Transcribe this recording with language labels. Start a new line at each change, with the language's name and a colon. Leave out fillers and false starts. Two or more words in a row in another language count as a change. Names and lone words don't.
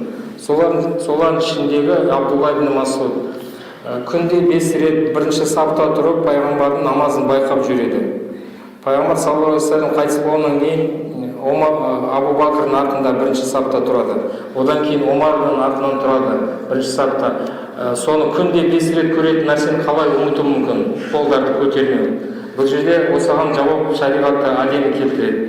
Kazakh: Солардың ішіндегі Абдулла ибн Масуд күнде 5 рет бірінші сапта тұрып пайғамбардың намазын байқап жүреді. Пайғамбар
Arabic: صلى الله عليه وسلم
Kazakh: қайтыс болғаннан кейін Абу Бакрдың артында бірінші сапта тұрады. Одан кейін Омардың артынан тұрады бірінші сапта. Соны күнде 5 рет көретін нәрсені қалай ұмыту мүмкін? Қолдарды көтермеу. Бұл жерде осыған жауап шариғатта әдемі келтіреді.